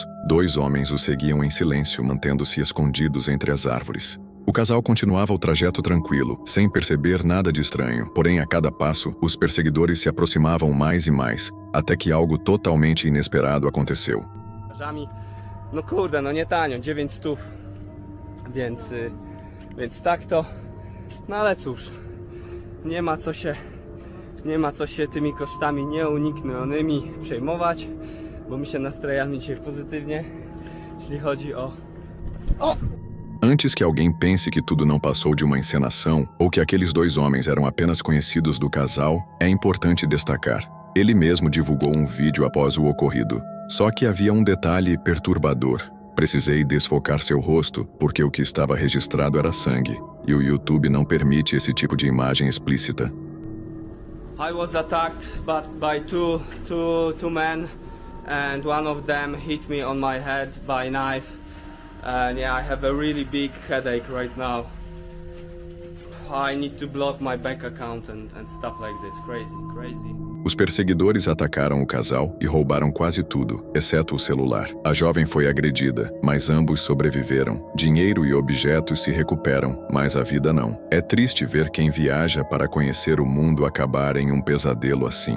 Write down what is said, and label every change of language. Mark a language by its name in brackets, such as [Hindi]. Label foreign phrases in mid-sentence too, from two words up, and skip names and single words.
[Portuguese] 2 homens os seguiam em silêncio, mantendo-se escondidos entre as árvores. O casal continuava o trajeto tranquilo, sem perceber nada de estranho. Porém, a cada passo, os perseguidores se aproximavam mais e mais, até que algo totalmente inesperado aconteceu. [Polish] No kurde, no nie tanio, 900, więc tak to, no ale cóż, nie ma co się tymi kosztami nieuniknionymi przejmować, bo my się nastrajamy dzisiaj pozytywnie, jeśli chodzi o... [Portuguese] Antes que alguém pense que tudo não passou de uma encenação ou que aqueles 2 homens eram apenas conhecidos do casal, é importante destacar. Ele mesmo divulgou um vídeo após o ocorrido. Só que havia um detalhe perturbador. Precisei desfocar seu rosto porque o que estava registrado era sangue, e o YouTube não permite esse tipo de imagem explícita. [English] I was attacked by two men, and one of them hit me on my head by knife. And yeah, I have a really big headache right now. I need to block my bank account and stuff like this. Crazy. [Portuguese] Os perseguidores atacaram o casal e roubaram quase tudo, exceto o celular. A jovem foi agredida, mas ambos sobreviveram. Dinheiro e objetos se recuperam, mas a vida não. É triste ver quem viaja para conhecer o mundo acabar em um pesadelo assim.